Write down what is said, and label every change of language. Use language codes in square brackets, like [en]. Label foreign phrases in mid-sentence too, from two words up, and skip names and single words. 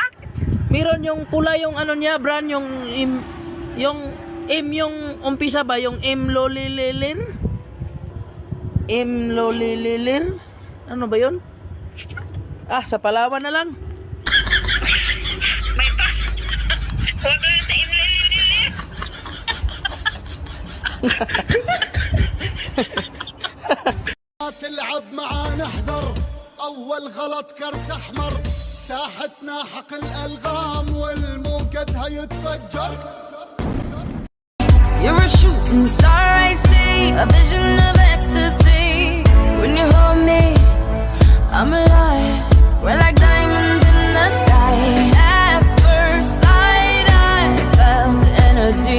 [tl] Meron yung pula yung ano niya, brand, yung yung umpisa ba, yung Imlolilir? Imlolilir? Ano ba yun? Ah, sa Palawan na lang. May pa? Huwag ka sa imlolilir. [ar] تلعب معانا احذر اول غلط كرت احمر ساحتنا حق الالغام والموقد هيتفجر [en] You're a shooting star, I see a vision of ecstasy. When you hold me, I'm alive. We're like diamonds in the sky. At first sight, I felt the energy.